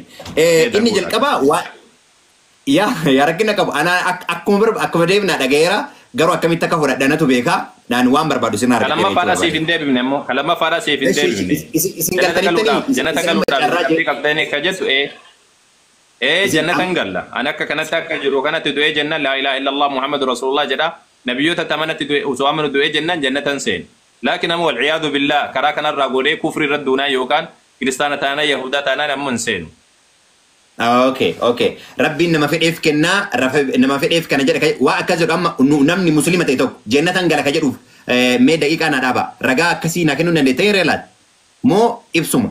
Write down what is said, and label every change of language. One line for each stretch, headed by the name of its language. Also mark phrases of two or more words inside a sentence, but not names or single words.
Oromo: Inni jalqabaa waa yaa rakkina qabu ana akkuma deebinaa dhagayeera garuu akkamitti akka fudhadhanatu beekaa dhaan waan barbaadu sin argadheera. Kalama faadhaa siif hin deebifne immoo kalama faadhaa siif hin deebifne. Isin galtanittanii jannata galuudhaaf rabbii qabdanii akka jettu jannatan galla ani akka kanatti akka jiru kanatti du'ee jennan
Arabic: لا إله إلا الله محمد رسول الله
Oromo: jedha nabiyyoota tamanatti du'ee osoo amanu du'ee jennan jannatan seen. Laakiin ammoo walciyaadu billaa karaa kanarraa godhee kufri irra duunaa yookaan kiristaana taanaa yahudaa taanaa ammoo hin seenu. Okay. Rabbiin nama fedheef kennaa nama fedheef kana jedha waa akkas jedhu amma namni muslima ta'e tokko jannatan gala ka jedhuuf mee daqiiqaa na dhaaba ragaa akkasii na kennuu dandeetta yeroo laata moo ibsuma.